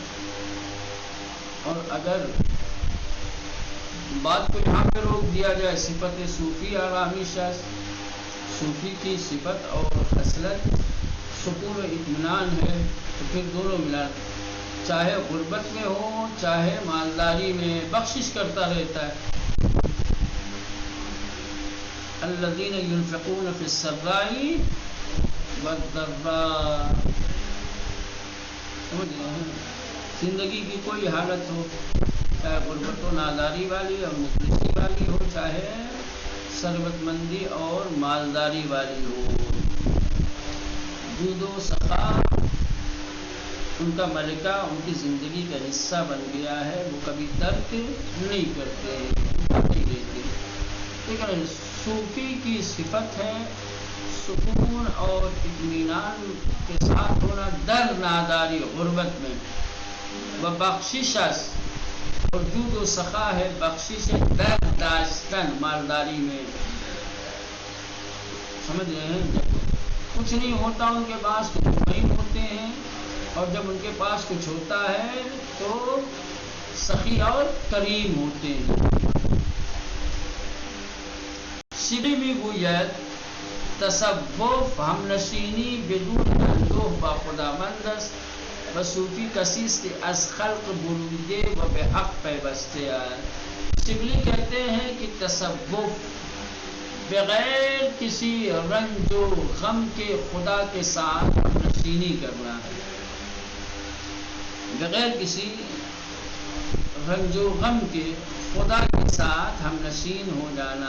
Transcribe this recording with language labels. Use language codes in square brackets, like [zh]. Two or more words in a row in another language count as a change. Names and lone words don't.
[ur] اور اگر بات کو یہاں پہ روک دیا جائے، [fa] صفت صوفی آرامش، [ur] صوفی کی صفت اور خصلت سکون و اطمینان ہے، تو پھر دونوں ملا، چاہے غربت میں ہو چاہے مالداری میں، بخشش کرتا رہتا ہے. [ar] الذین ينفقون فی السراء والضراء. [ur] زندگی کی کوئی حالت ہو، چاہے غربت و ناداری والی اور مفلسی والی ہو، چاہے ثروت مندی اور مالداری والی ہو. جود و سخا ان کا ملکہ ان کی زندگی کا حصہ بن گیا ہے، وہ کبھی ترک نہیں کرتے، نہیں لیتے. ٹھیک ہے. صوفی کی صفت ہے سکون اور اطمینان کے ساتھ ہونا [fa] در ناداری [ur] غربت میں، وہ بخشش اور جود و سخا ہے بخشش [fa] در داشتن [ur] مالداری میں. سمجھ رہے ہیں؟ جب کچھ نہیں ہوتا ان کے پاس تو مطمئن ہوتے ہیں، اور جب ان کے پاس کچھ ہوتا ہے تو سخی اور کریم ہوتے ہیں. [fa] شبی بھی گوید تصوف ہم نشینی بدون اندوہ با خداوند است و صوفی کسی است از خلق بریده و به حق پیوسته است. [ur] شبلی کہتے ہیں کہ تصوف بغیر کسی رنج و غم کے خدا کے ساتھ ہم نشینی کرنا ہے، بغیر کسی رنج و غم کے خدا کے ساتھ ہم نشین ہو جانا.